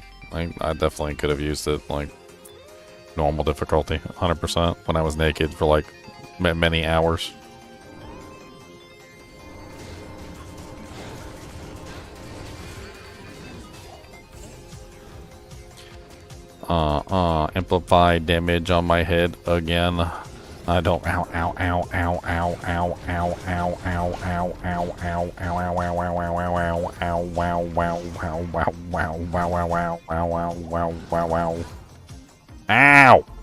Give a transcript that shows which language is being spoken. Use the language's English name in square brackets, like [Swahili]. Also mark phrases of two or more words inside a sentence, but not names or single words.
[English] I definitely could have used it, like, normal difficulty, 100%, when I was naked for, like, many hours. Amplify damage on my head again. I don't. Ow, ow, ow, ow, ow, ow, ow, ow, ow, ow, ow, ow, ow, ow, ow, ow, ow, ow, ow, wow, wow, wow, wow, wow, wow, wow, wow, wow, wow, wow, wow. Ow!